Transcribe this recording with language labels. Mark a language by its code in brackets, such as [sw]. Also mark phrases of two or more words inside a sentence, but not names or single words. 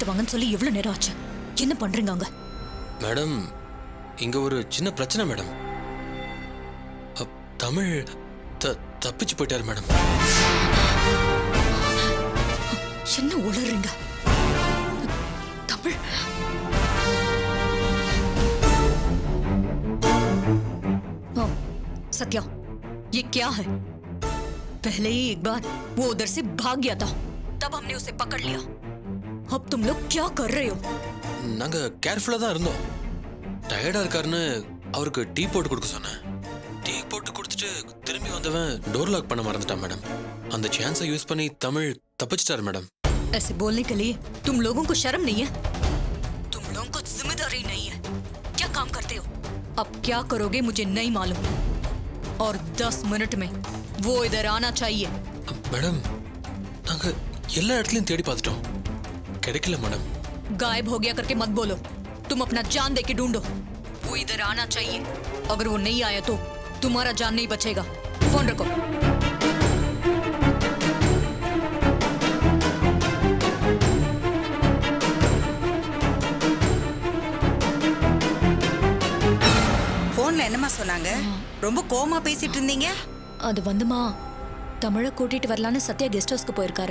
[ta] வரேன்னு சொல்லி எவ்வளவு நேரம் ஆச்சு? என்ன பண்றீங்க அங்க? மேடம், இங்க ஒரு சின்ன பிரச்சனை மேடம். தமிழ் தப்பிச்சு போயிட்டாரு மேடம். என்ன உளறீங்க? [hi] தமிழ் सत्या, ये क्या है? पहले ही एक बार वो उधर से भाग गया था, तब हमने उसे पकड़ लिया. अब तुम लोग क्या कर रहे हो? [ta] நாங்க கேர்ஃபுல்லா தான் இருந்தோம். டயர்டா இருக்காருன்னு அவருக்கு டீ போட்டு கொடுக்க சொன்னேன். டீ போட்டு கொடுத்துட்டு திரும்பி வந்தவன் [en] door lock [ta] பண்ண மறந்துட்டான் மேடம். அந்த சான்ஸை யூஸ் பண்ணி தமிழ் தப்பிச்சிட்டாரு மேடம். [hi] ऐसे बोलने के लिए तुम लोगों को शर्म नहीं है? तुम लोगों को जिम्मेदारी नहीं है? क्या काम करते हो? अब क्या करोगे मुझे नहीं मालूम, और 10 मिनट में वो इधर आना चाहिए. [ta] மேடம், நாங்க எல்லா இடத்துலயும் தேடி பார்த்துட்டோம், கிடைக்கல மேடம். [hi] गायब हो गया करके मत बोलो, तुम अपना जान दे के ढूंढो. वो इधर आना चाहिए. अगर वो नहीं आया तो तुम्हारा जान नहीं बचेगा. फोन रखो. [ta] போன்ல என்னமா சொன்னாங்க? ரொம்ப கோமா பேசிட்டு இருந்தீங்க. அது வந்துமா, தமிழை கூட்டிட்டு வரலான்னு சத்யா [en] guest house [ta] போயிருக்காரு.